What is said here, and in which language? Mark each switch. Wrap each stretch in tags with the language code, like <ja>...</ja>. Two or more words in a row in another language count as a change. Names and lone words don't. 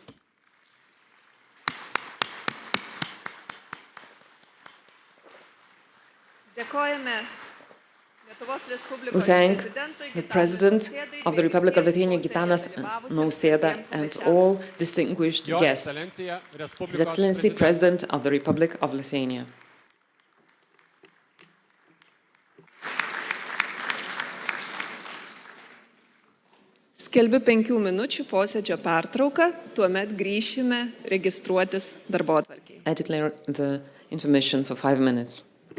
<en>We thank the President of the Republic of Lithuania, Gitano Nausėdos, and all distinguished guests. His Excellency, President of the Republic of Lithuania.</en> <lt>Skelbiu 5 minučių posėdžio pertrauką, tuomet grįšime registruotis darbotvarkei.</lt> <en>I declare the intermission for 5 minutes.</en>